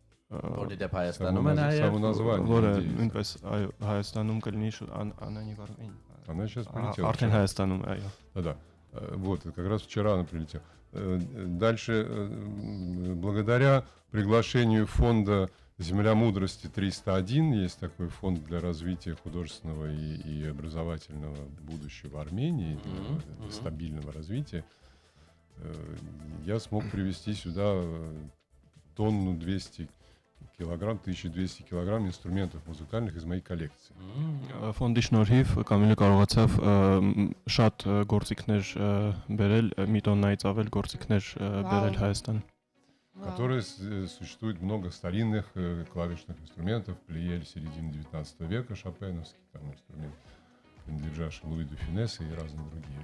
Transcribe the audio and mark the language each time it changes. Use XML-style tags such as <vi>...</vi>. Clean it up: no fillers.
<hy>Որի դեպ Հայաստանում է նաև որը նույնպես Հայաստանում կլինի Անանի Վարմին</hy> <ru>Она сейчас прилетела.</ru> <hy>Արդեն Հայաստանում, այո։</hy> <ru>Да. Вот, как раз вчера она прилетела. Дальше, благодаря приглашению фонда «Земля мудрости 301», есть такой фонд для развития художественного и образовательного будущего Армении, для стабильного развития, я смог привезти сюда тонну 200 килограмм, 1200 килограмм инструментов музыкальных из моей коллекции.</ru> <hy>Ֆոնդի շնորհիվ Կամիլը կարողացավ շատ գործիքներ բերել, մի տոննայից ավել գործիքներ բերել Հայաստան։</hy> <ru>Которые существует много старинных клавишных инструментов, плиель середины 19 века, шопеновский там инструмент, принадлежащий Луи де Финессе и разные другие.</ru>